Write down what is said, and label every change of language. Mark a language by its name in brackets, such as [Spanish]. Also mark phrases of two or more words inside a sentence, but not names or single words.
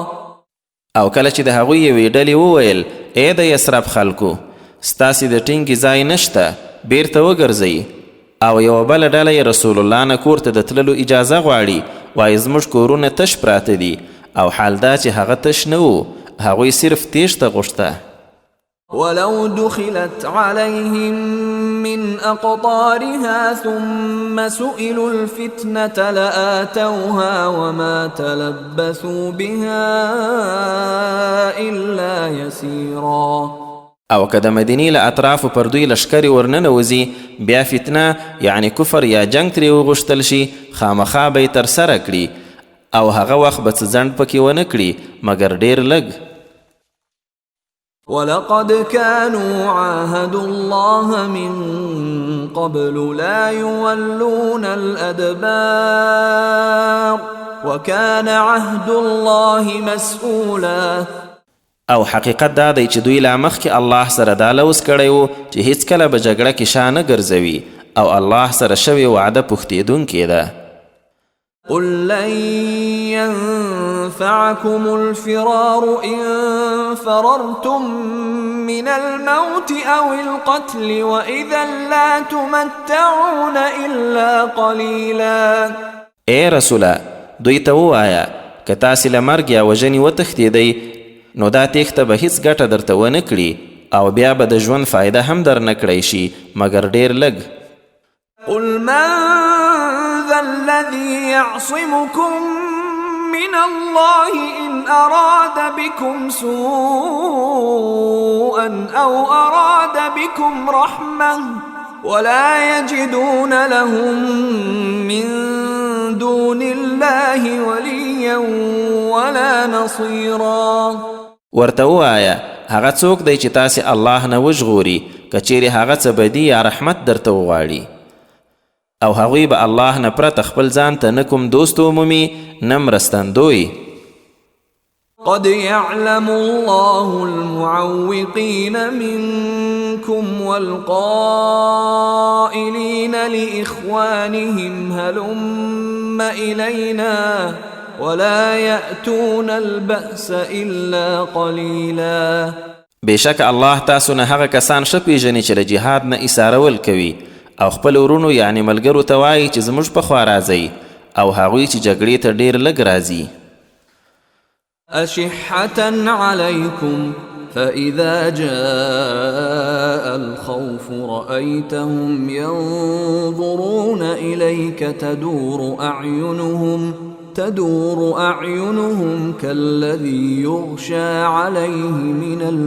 [Pashto] او کله چې د هغوی یوې ډلې وویل ای د یثرب خلکو ستاسې د ټینګې ځای نشته بیرته وګرځئ او یوه بله ډله یې رسول الله نه کور ته د تللو اجازه غواړي وایي زموږ کورونه تش پراته دي او حال دا چې هغه تش نه و هغوی صرف تیښته غوښته. [Arabic] ولو دخلت عليهم من أقطارها ثم سئلوا الفتنة لآتوها وما تلبثوا بها إلا يسيرا. [Pashto] او که د مدینې له اطرافو پر دوی لشکرې ورننوځي بیا فتنه یعنی کفر یا جنگ ترې وغوښتل شي خامخا به یې ترسره کړي او هغه وخت به څه ځنډ پکې ونه کړي مګر ډېر لږ. [Arabic] ولقد كانوا عاهدوا الله من قبل لا يولون الأدبار وكان عهد الله مسؤولا. [Pashto] او حقیقت دا دی چې دوی لا مخکې الله سره دا لوز کړی و چې هیڅکله به جګړه کې شا نه ګرځوي او الله سره شوې وعده پوښتېدونکې ده. [Arabic] قل لن ينفعكم الفرار إن فررتم من الموت أو القتل وإذا لا تمتعون إلا قليلا. [Pashto] اے رسوله دوی ته ووایه که تاسې له مرګ یا وژنې وتښتېدئ نو دا تیښته به هیڅ ګټه درته ونه کړي او بیا به د ژوند فایده هم در نه کړی شي مګر ډېر لږ. [Arabic] قل من ذا الذي يعصمكم من الله إن أراد بكم سوءا أو أراد بكم رحمة ولا يجدون لهم من دون الله وليا ولا نصيرا. [Pashto] ورته ووایه هغه څوک دی چې تاسې الله نه وژغوري که چیرې هغه څه بدي یا رحمت درته وغواړي او هغوی به الله نه پرته خپل ځان ته نه کوم دوست ومومي نه مرستندوی. [Arabic] قد يعلم الله المعوقين منكم والقائلين لإخوانهم هلم إلينا ولا يأتون البأس إلا قليلا. [Pashto] بشک الله تاسو نه هغه کسان ښه پیژني چې له جهاد نه ایسارول کوي او خپل ورونو یعنی ملګرو ته وایي چې زموږ په خوا راځئ او هغوی چې جګړې ته ډېر لږ راځي. [Arabic] أشحة عليكم فإذا جاء الخوف رأيتهم ينظرون إليك تدور أعينهم كالذي يغشى عليه من